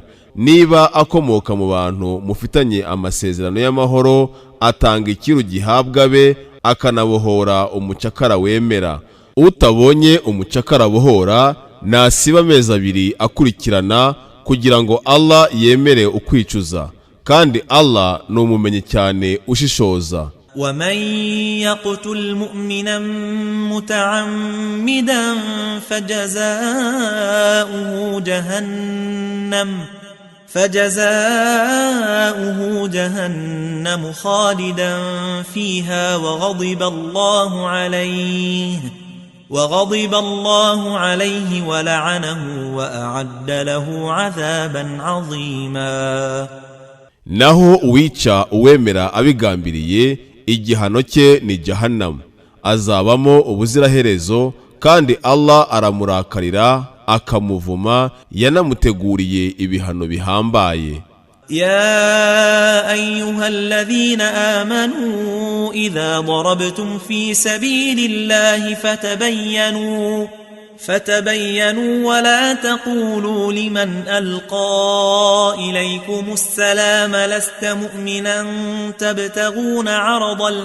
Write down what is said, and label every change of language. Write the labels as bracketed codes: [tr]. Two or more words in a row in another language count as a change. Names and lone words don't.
[rw] Niba akomoka mu bantu mufitanye amasezerano y'amahoro atanga ikiru gihabwa be akanabohora umucakara wemera. Utabonye umucakara abohora nasiba amezi 2 akurikirana kugira ngo Allah yemere ukwicuza, kandi Allah ni umumenyi cyane ushishoza. [ar] ومن يقتل مؤمنا متعمدا فجزاؤه جهنم خالدا فيها وغضب الله عليه ولعنه وأعد له عذابا عظيما. [rw] Naho uwica uwemera abigambiriye igihano cye ni Jahannam, azabamo ubuziraherezo, kandi Allah aramurakarira akamuvuma, yanamuteguriye ibihano bihambaye. [ar] يا أيها الذين آمنوا إذا ضربتم في سبيل الله فتبينوا ولا تقولوا لمن ألقى إليكم السلام لست مؤمنا تبتغون عرض